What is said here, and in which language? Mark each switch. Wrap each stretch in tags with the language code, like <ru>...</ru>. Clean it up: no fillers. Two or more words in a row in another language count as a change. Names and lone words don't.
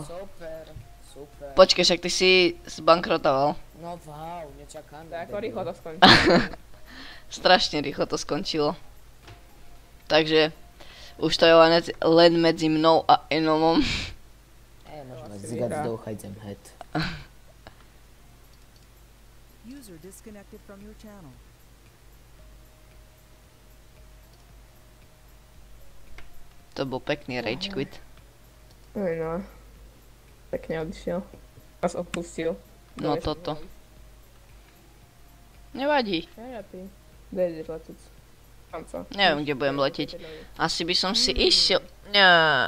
<sk>Super, super. Počkej, však ty si zbankrotoval. No wow, nečakám. Tak ako rýchlo to skončí. Strašne rýchlo to skončilo. Takže už to je len medzi mnou a Enomom. Možno zgad zdouchajdem head.</sk> <en>User disconnected from your channel.</en> <sk>To bol pekný</sk> <en>rage quit.</en> <sk>No. Pekne odišiel. Vás opustil. No toto. Nevadí. Ja ty. Kde ideš letieť? Kanca. Neviem, kde budem letieť. Asi by som si išiel... Nie.</sk>